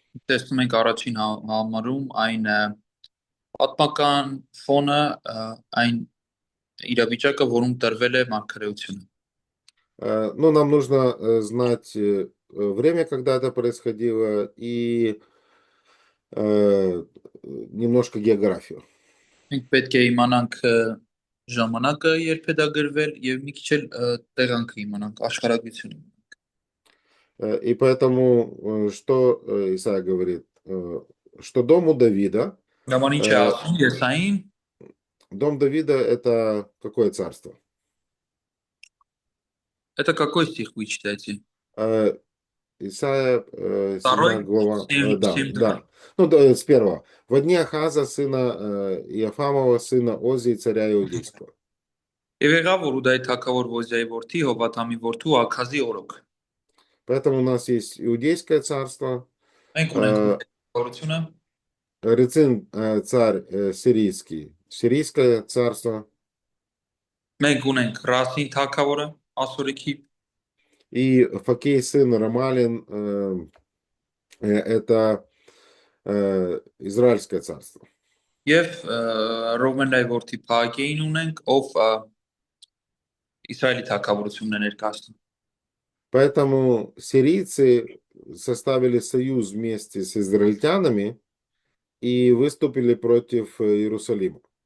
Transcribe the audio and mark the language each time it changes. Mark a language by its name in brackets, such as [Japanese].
[Armenian] Տեսնում ենք առաջին համարում այն պատմական ֆոնը, այն իրավիճակը, որում տրվել է մարգարեությունը։ [Russian] Ну, нам нужно знать время, когда это происходило, и немножко географию. [Armenian] Մենք պետք է իմանանք ժամանակը, երբ է դա գրվել, եւ մի քիչ էլ տեղանքը իմանանք, աշխարհագրությունը։ [Russian] И поэтому, что Исаия говорит? Что дому Давида, [Armenian] Գաման ինչ է ասում Եսային, [Russian] дом Давида это какое царство? это какой стих вы читаете? Исайя 7 Второй, глава. 7, Да, 7, да. Ну, да, с 1. Во дни Ахаза, сына Иофамова, сына Озии, царя Иудейского. [Armenian] Եվ եղավ որ Ուդայի թագավոր Ոզիայի որդի Հովաթամի որդու Աքազի օրոք։ [Russian] Поэтому у нас есть Иудейское царство, [Armenian] Մենք ունենք օրությունը, [Russian] Рецин царь сирийский, Сирийское царство, [Armenian] մենք ունենք Ռասին թագավորը Ասորիքի, [Russian] и Фокей сын Рамалин, это Израильское царство. [Armenian] եւ Ռոմենայի որդի Փագեին ունենք, ով Իսրայելի թագավորությունն է ներկայացնում։ [Russian] Поэтому сирийцы составили союз вместе с израильтянами и выступили против Иерусалима.